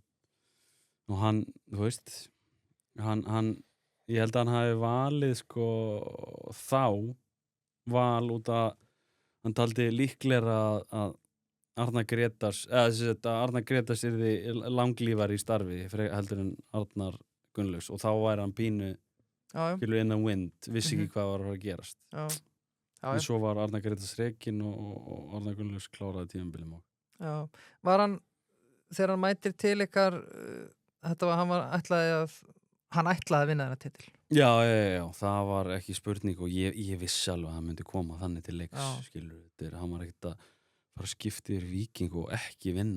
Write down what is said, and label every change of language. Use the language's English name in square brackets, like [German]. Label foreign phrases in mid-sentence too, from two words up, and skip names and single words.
[Icelandic] Og hann, þú veist, ég held að hann hafi valið sko þá Val út að hann taldi líklega að Arnar Grétars yrði langlífar í starfi heldur en Arnar Gunnlaugs og þá væri hann pínu [English] in the wind, [Icelandic] vissi ekki hvað var að gerast. En svo var Arnar Grétars rekinn og Arnar Gunnlaugs kláraði tímabilið. Já, var hann þegar hann mætir til ykkar hann ætlaði að vinna þennan titil? Já, það var ekki spurning og ég vissi alveg að hann myndi koma þannig til leiks, skilur, hann var ekkert að fara að skipta yfir Víking og ekki vinna.